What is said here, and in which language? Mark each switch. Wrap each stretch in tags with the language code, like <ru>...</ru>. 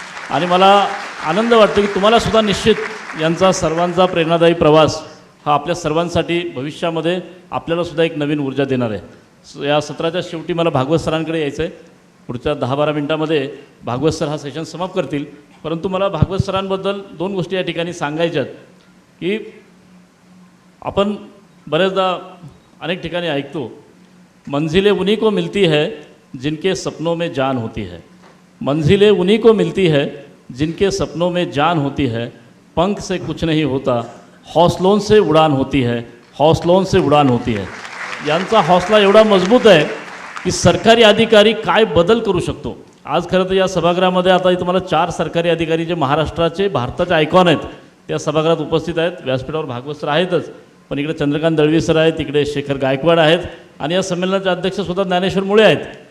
<mr>आणि मला आनंद वाटतो की तुम्हालासुद्धा निश्चित यांचा सर्वांचा प्रेरणादायी प्रवास हा आपल्या सर्वांसाठी भविष्यामध्ये आपल्यालासुद्धा एक नवीन ऊर्जा देणार आहे. या सत्राच्या शेवटी मला भागवत सरांकडे यायचं आहे. पुढच्या 10-12 मिनटामध्ये भागवत सर हा सेशन समाप्त करतील. परंतु मला भागवत सरांबद्दल 2 गोष्टी या ठिकाणी सांगायच्यात की आपण बरेचदा अनेक ठिकाणी ऐकतो</mr> <hi>मंजिलें उन्हीं को मिलती है जिनके सपनों में जान होती है, मंजिलें उन्हीं को मिलती है जिनके सपनों में जान होती है, पंख से कुछ नहीं होता, हौसलों से उड़ान होती है, हौसलों से उड़ान होती है.</hi> <mr>यांचा हौसला एवढा मजबूत आहे की सरकारी अधिकारी काय बदल करू शकतो. आज खरं तर या सभागृहामध्ये आता तुम्हाला 4 सरकारी अधिकारी जे महाराष्ट्राचे भारताचे आयकॉन आहेत त्या सभागृहात उपस्थित आहेत. व्यासपीठावर भागवत सर आहेतच, पण इकडे चंद्रकांत दळवी सर आहेत, इकडे शेखर गायकवाड आहेत आणि या संमेलनाचे अध्यक्षसुद्धा ज्ञानेश्वर मुळे आहेत.</mr>